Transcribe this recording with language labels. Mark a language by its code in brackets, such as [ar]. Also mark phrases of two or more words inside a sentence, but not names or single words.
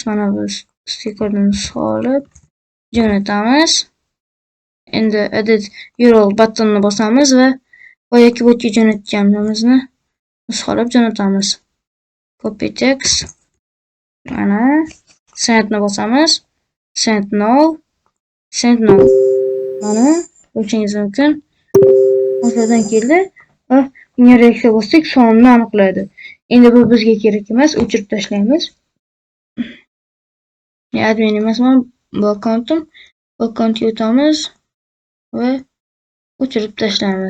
[uz] Mana bu stikerni solib jo'natamiz. Endi [en] edit URL [uz] buttonini bosamiz va boyagi botga jo'natganimizni solib jo'natamiz. [en] Copy text. [uz] Mana sendni bosamiz. [en] Send now. Send now. [uz] Mana ko'rishingiz mumkin. O'shadan keldi va bunga reaksiya bossak sonini aniqlaydi. Endi bu bizga kerak emas, o'chirib tashlaymiz. Admin emasman, bu akkauntim. Bu akkauntga o'tamiz va o'chirib tashlaymiz.